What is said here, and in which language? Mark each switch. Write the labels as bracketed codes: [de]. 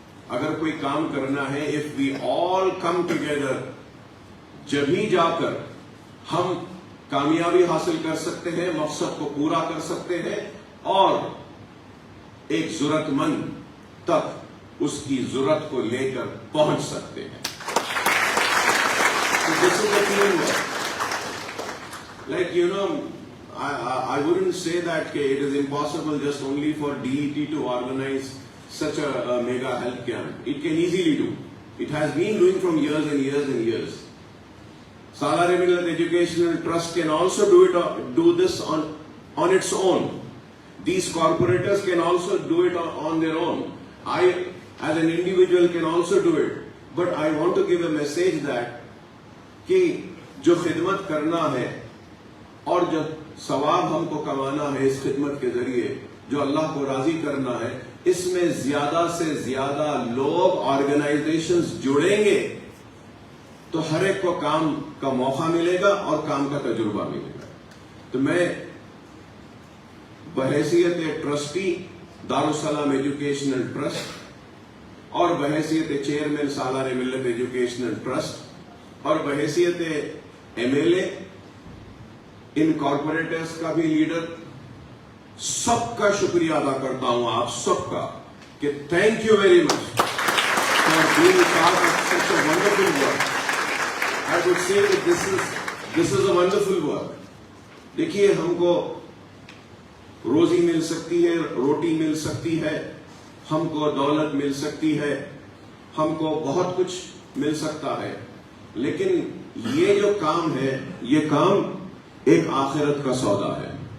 [ur] اگر کوئی کام کرنا ہے, [en] if we all come together, [ur] جبھی جا کر ہم کامیابی حاصل کر سکتے ہیں, مقصد کو پورا کر سکتے ہیں اور ایک ضرورت مند تک اس کی ضرورت کو لے کر پہنچ سکتے ہیں. [en] So this is a teamwork. Like, you know, I wouldn't say that it is impossible just only for DET to organize such a mega health camp. It can easily do. It has been doing from years and years and years. Salary Millat Educational Trust can also do this on its own. These corporators can also do it on their own. I, as an individual, can also do it. But I want to give a message that [ur] کہ جو خدمت کرنا ہے اور جو ثواب ہم کو کمانا ہے اس خدمت کے ذریعے, جو اللہ کو راضی کرنا ہے, اس میں زیادہ سے زیادہ لوگ, آرگنائزیشنز جڑیں گے تو ہر ایک کو کام کا موقع ملے گا اور کام کا تجربہ ملے گا. تو میں بحیثیت ٹرسٹی دارالسلام ایجوکیشنل ٹرسٹ اور بحیثیت چیئرمین سالار ملت ایجوکیشنل ٹرسٹ اور بحیثیت MLA, ان کارپوریٹرز کا بھی لیڈر, سب کا شکریہ ادا کرتا ہوں آپ سب کا کہ [en] Thank you very much for being part of such a wonderful work. I would say that this is a wonderful work. [ur] دیکھیے, ہم کو روزی مل سکتی ہے, روٹی مل سکتی ہے, ہم کو دولت مل سکتی ہے, ہم کو بہت کچھ مل سکتا ہے, لیکن یہ جو کام ہے, یہ کام ایک آخرت کا سودا ہے